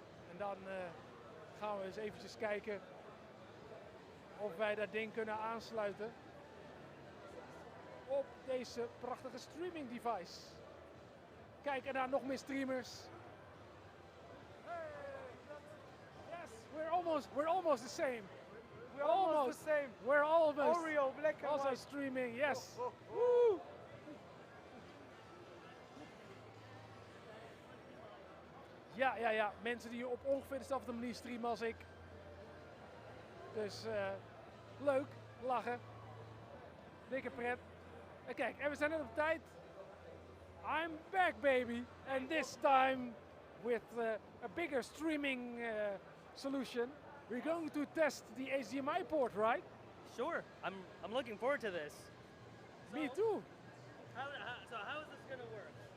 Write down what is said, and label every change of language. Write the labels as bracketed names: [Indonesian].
[Dutch] En dan gaan we eens eventjes kijken of wij dat ding kunnen aansluiten op deze prachtige streaming device. Kijk, en daar nog meer streamers. [English] Hey, yes, we're almost the same. We're almost the same. We're almost Oreo, black and also white. streaming, yes. Oh, oh, oh. Woo. [Dutch] Ja, ja, ja. Mensen die op ongeveer dezelfde manier streamen als ik. Dus leuk, lachen. Dikke pret. En kijk, en we zijn net op tijd. [English] I'm back, baby. And this time with a bigger streaming solution. We're going to test the HDMI port, right? Sure, I'm looking forward to this. Me too. So how is this gonna work?